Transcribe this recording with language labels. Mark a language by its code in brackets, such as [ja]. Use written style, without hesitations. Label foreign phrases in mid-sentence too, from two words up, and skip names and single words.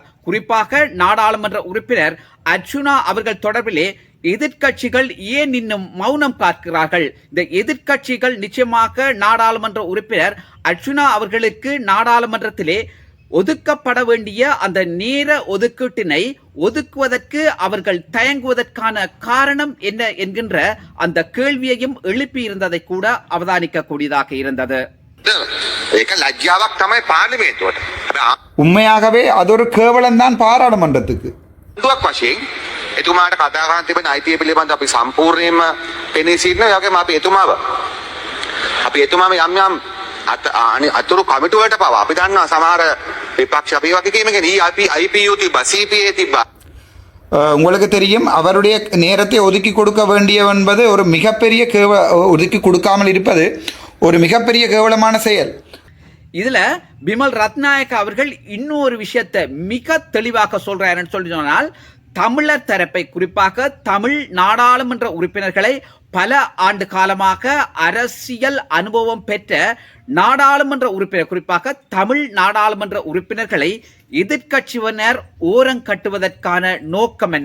[ta] குறிப்பாக நாடாளுமன்ற உறுப்பினர் அர்ச்சுனா அவர்கள் தொடர்பிலே எதிர்க்கட்சிகள் ஏன் இன்னும் மௌனம் காக்கிறார்கள், இந்த எதிர்க்கட்சிகள் நிச்சயமாக நாடாளுமன்ற உறுப்பினர் அர்ச்சுனா அவர்களுக்கு நாடாளுமன்றத்திலே ஒதுக்கப்பட வேண்டிய அந்த நேர ஒதுக்கீட்டினை ஒதுக்குவதற்கு அவர்கள் தயங்குவதற்கான காரணம் என்ன என்கின்ற அந்த கேள்வியையும் எழுப்பியிருந்ததை கூட அவதானிக்க கூடியதாக இருந்தது. [si] ඒක ලැජ්ජාවක් තමයි පාර්ලිමේන්තුවට. හැබැයි [ta] உண்மையாகவே அது ஒரு கேவலம் தான் பாராளுமன்றத்துக்கு. [si] ආණ්ඩුවක් වශයෙන් එතුමාට කතා කරන්න තිබෙන අයිතිය පිළිබඳ අපි සම්පූර්ණයෙන්ම පෙනී සිටින ඒ වගේම අපි එතුමාව යම් අතුරු කමිටු වලට පවා අපි දන්නවා සමහර විපක්ෂ අපි වගේ කීමකින් IPU තිබ්බා CPA තිබ්බා. [ta] உங்களுக்கு தெரியும் அவருடைய நேரத்தை ஒதுக்கி கொடுக்க வேண்டிய என்பது ஒரு மிகப்பெரிய ஒதுக்கி கொடுக்காமல் இருப்பது ஒரு மிகப்பெரிய கேவலமான செயல். இதுல பிமல் ரத்நாயக்க அவர்கள் இன்னொரு விஷயத்தை மிக தெளிவாக சொல்றாருன்னு சொல்லி சொன்னால், தமிழர் தரப்பை குறிப்பாக தமிழ் நாடாளுமன்ற உறுப்பினர்களை பல ஆண்டு காலமாக அரசியல் அனுபவம் பெற்ற நாடாளுமன்ற உறுப்பினர், குறிப்பாக தமிழ் நாடாளுமன்ற உறுப்பினர்களை எதிர்க்கட்சியினர் ஓரங்கட்டுவதற்கான நோக்கம் என்ன?